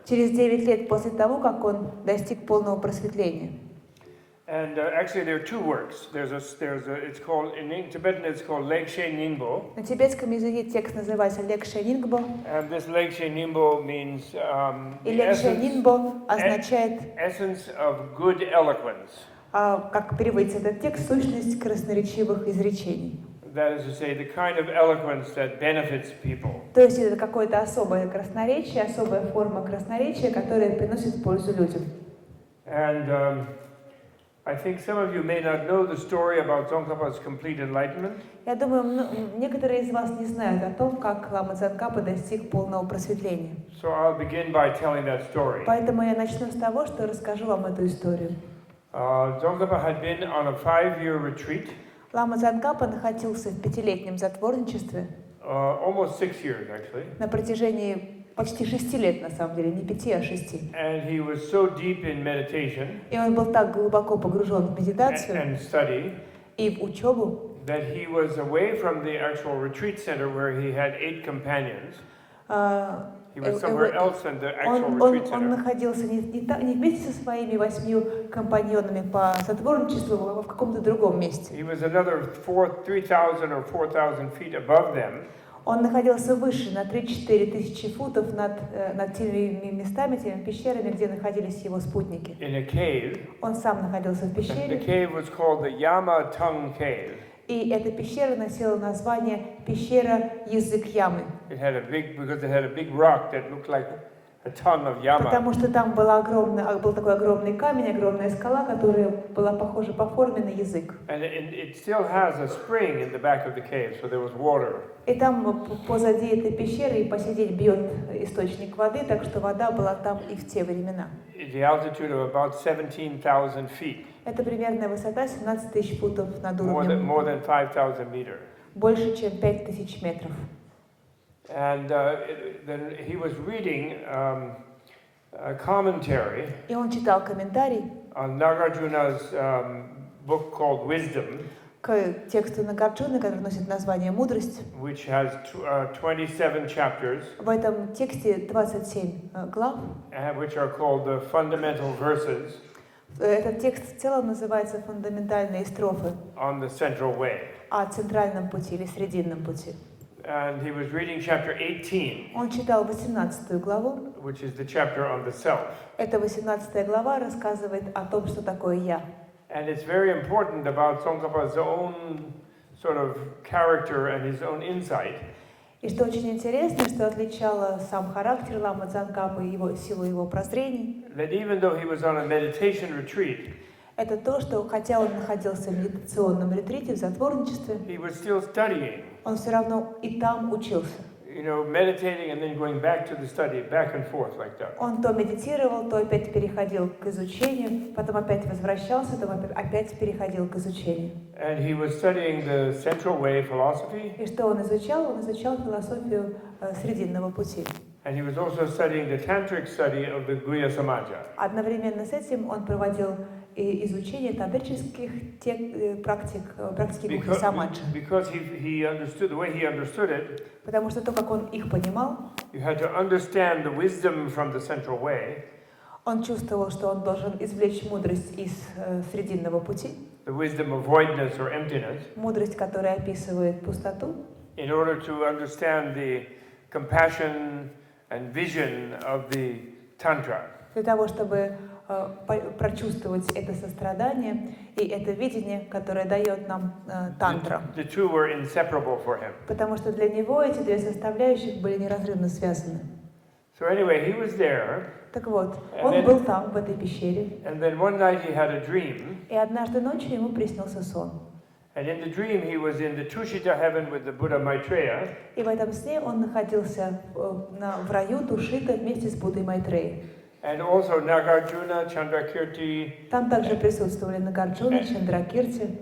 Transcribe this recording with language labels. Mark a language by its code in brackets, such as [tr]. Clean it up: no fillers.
[ru] Через 9 лет после того, как он достиг полного просветления. [en] And actually, there are two works. It's called in Tibetan. It's called Lekshe Ningbo. [ru] На тибетском языке текст называется Лекше Нингбо. [en] And this Lekshe Ningbo means [ru] И Лекше Нингбо означает, [en] essence of good eloquence. [ru] как переводится этот текст, сущность красноречивых изречений. [en] That is to say, the kind of eloquence that benefits people. [ru] То есть это какое-то особое красноречие, особая форма красноречия, которая приносит пользу людям. [en] And I think some of you may not know the story about Tsongkhapa's complete enlightenment. [ru] Я думаю, некоторые из вас не знают о том, как Лама Цонкапа достиг полного просветления. [en] So I'll begin by telling that story. [ru] Поэтому я начну с того, что расскажу вам эту историю. [en] Tsongkhapa had been on a 5-year retreat. [ru] Лама Цонкапа находился в 5-летнем затворничестве. [en] Almost 6 years, actually. [ru] На протяжении почти 6 лет, на самом деле, не 5, а 6. [en] And he was so deep in meditation. [ru] И он был так глубоко погружен в медитацию [en] And study. [ru] И в учебу. [en] That he was away from the actual retreat center where he had 8 companions. He was somewhere else in the actual retreat center. [ru] Он находился не вместе со своими 8 компаньонами по затворничеству, а в каком-то другом месте. [en] He was another 3,000 or 4,000 feet above them. [ru] Он находился выше, на 3-4 тысячи футов над теми местами, теми пещерами, где находились его спутники. [en] In a cave. [ru] Он сам находился в [en] The [ru] пещере. [en] cave was called the Yama Tongue Cave. [ru] И эта пещера носила название «Пещера Язык Ямы». [en] Because it had a big rock that looked like a tongue of Yama. [ru] Потому что там был такой огромный камень, огромная скала, которая была похожа по форме на язык. [en] And it still has a spring in the back of the cave, so there was water. [ru] И там позади этой пещеры и по сей день бьет источник воды, так что вода была там и в те времена. [en] The altitude of about 17,000 feet. [ru] Это примерная высота 17 тысяч футов над уровнем. [en] More than 5,000 meters. [ru] Больше, чем 5000 метров. [en] And then he was reading a commentary. [ru] И он читал комментарий [en] On Nagarjuna's book called Wisdom. [ru] К тексту Нагарджуны, который носит название «Мудрость». [en] Which has 27 chapters. [ru] В этом тексте 27 глав. [en] Which are called the fundamental verses. [ru] Этот текст в целом называется «Фундаментальные строфы» [en] on the central way. [ru] о центральном пути или срединном пути. [en] And he was reading chapter 18, [ru] Он читал 18 главу. [en] which is the chapter on the self. [ru] Эта 18 глава рассказывает о том, что такое «я». [en] And it's very important about Tsongkapa's own sort of character and his own insight. [ru] И что очень интересно, что отличало сам характер ламы Цонкапы, его силу его прозрений, [en] That even though he was on a meditation retreat, [ru] это то, что хотя он находился в медитационном ретрите, в затворничестве, [en] he was still studying. [ru] он все равно и там учился. [en] You know, meditating and then going back to the study, back and forth like that. [ru] Он то медитировал, то опять переходил к изучению, потом опять возвращался, то опять переходил к изучению. [en] And he was studying the Central Way philosophy. [ru] И что он изучал? Он изучал философию Срединного пути. [en] And he was also studying the tantric study of the Guhya Samaja. [ru] Одновременно с этим он проводил изучение тантрических практики Гухи Самаджа. [en] Because he understood the way he understood it. [ru] Потому что то, как он их понимал, [en] You had to understand the wisdom from the Central Way. [ru] он чувствовал, что он должен извлечь мудрость из Срединного пути. [en] The wisdom of voidness or emptiness. [ru] Мудрость, которая описывает пустоту. [en] In order to understand the compassion and vision of the Tantra. [ru] Для того, чтобы прочувствовать это сострадание и это видение, которое дает нам тантра. [en] The two were inseparable for him. [ru] Потому что для него эти две составляющих были неразрывно связаны. [en] So anyway, he was there. [ru] Так вот, он был там, в этой пещере. [en] And then one night he had a dream. [ru] И однажды ночью ему приснился сон. [en] And in the dream he was in the Tushita heaven with the Buddha Maitreya. [ru] И в этом сне он находился в раю Тушита вместе с Буддой Майтреей. [en] And also Nagarjuna, Chandrakirti. [ru] Там также присутствовали Нагарджуна, Чандракирти.